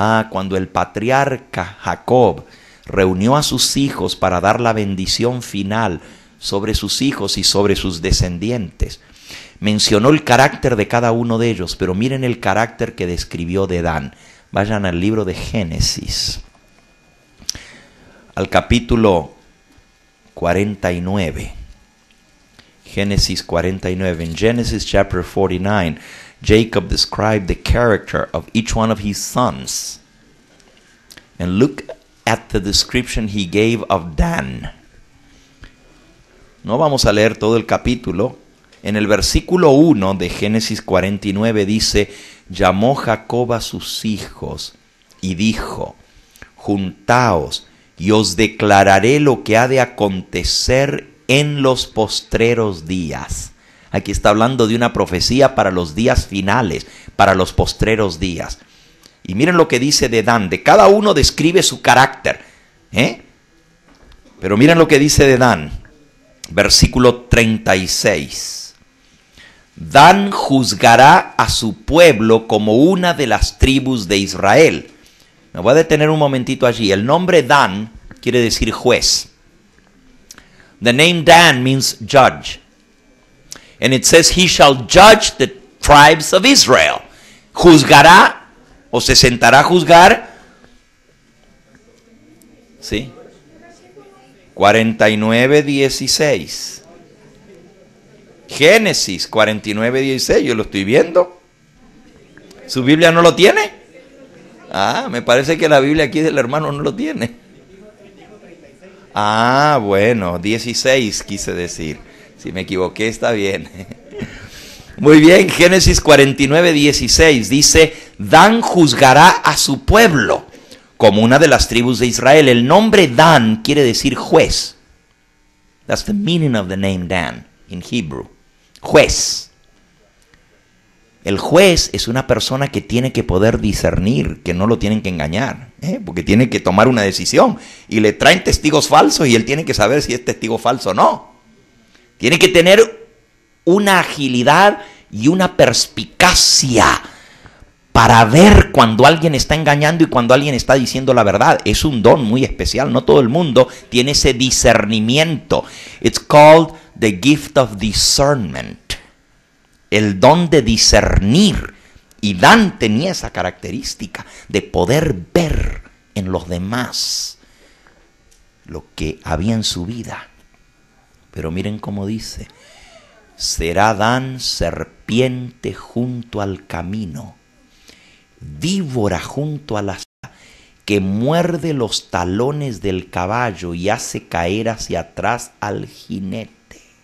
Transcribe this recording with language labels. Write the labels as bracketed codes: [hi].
[es] Cuando el patriarca Jacob reunió a sus hijos para dar la bendición final sobre sus hijos y sobre sus descendientes, mencionó el carácter de cada uno de ellos, pero miren el carácter que describió de Dan. Vayan al libro de Génesis, al capítulo 49. Génesis 49. [en] In Genesis chapter 49, Jacob described the character of each one of his sons. And look at the description he gave of Dan. [es] No vamos a leer todo el capítulo. En el versículo 1 de Génesis 49 dice: llamó Jacob a sus hijos y dijo: juntaos y os declararé lo que ha de acontecer en los postreros días. Aquí está hablando de una profecía para los días finales, para los postreros días. Y miren lo que dice de Dan. De cada uno describe su carácter, pero miren lo que dice de Dan. Versículo 36. Dan juzgará a su pueblo como una de las tribus de Israel. Me voy a detener un momentito allí. El nombre Dan quiere decir juez. [en] The name Dan means judge. And it says he shall judge the tribes of Israel. [es] Juzgará o se sentará a juzgar. ¿Sí? 49:16. Génesis 49:16, yo lo estoy viendo. ¿Su Biblia no lo tiene? Me parece que la Biblia aquí del hermano no lo tiene. Bueno, 16 quise decir. Si me equivoqué está bien. Muy bien, Génesis 49:16 dice: Dan juzgará a su pueblo como una de las tribus de Israel. El nombre Dan quiere decir juez. [en] That's the meaning of the name Dan in Hebrew. [es] Juez. El juez es una persona que tiene que poder discernir, que no lo tienen que engañar, porque tiene que tomar una decisión y le traen testigos falsos y él tiene que saber si es testigo falso o no. Tiene que tener una agilidad y una perspicacia para ver cuando alguien está engañando y cuando alguien está diciendo la verdad. Es un don muy especial, no todo el mundo tiene ese discernimiento. [en] It's called the gift of discernment. [es] El don de discernir. Y Dan tenía esa característica de poder ver en los demás lo que había en su vida. Pero miren cómo dice: será Adán serpiente junto al camino, víbora junto a la senda, que muerde los talones del caballo y hace caer hacia atrás al jinete.